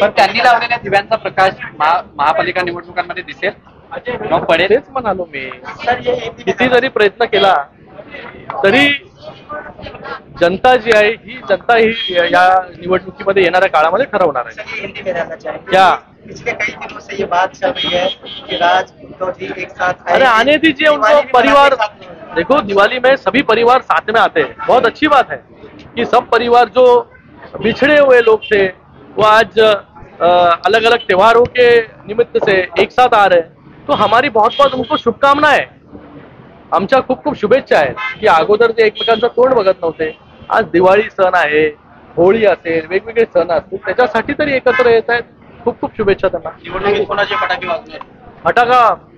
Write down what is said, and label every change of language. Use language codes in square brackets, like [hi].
[mr] पण त्यांनी लावलेल्या दिव्यांचा प्रकाश महापालिका निवडणुकांमध्ये दिसेल मग पडेल, तेच म्हणालो मी। किती जरी प्रयत्न केला तरी जनता जी आहे ही जनता ही या निवडणुकीमध्ये येणाऱ्या काळामध्ये ठरवणार आहे। [hi] हिंदी में रहना चाहेंगे क्या पिछले कई दिनों से ये बात चल रही है कि राज उद्धव जी एक साथ अरे आने दीजिए उनको, परिवार देखो दिवाली में सभी परिवार साथ में आते हैं, बहुत अच्छी बात है कि सब परिवार जो बिछड़े हुए लोग थे वो आज अलग अलग त्योहारों के निमित्त से एक साथ आ रहे हैं। तो हमारी बहुत उनको शुभकामनाएं, [mr] आमच्या खूप शुभेच्छा आहेत की अगोदर जे एकमेकांचं तोंड बघत नव्हते आज दिवाळी सण आहे, होळी असेल, वेगवेगळे सण असतील त्याच्यासाठी तरी एकत्र येत आहेत। खूप शुभेच्छा त्यांना। निवडणुकीत कोणाचे फटाके वाजणार?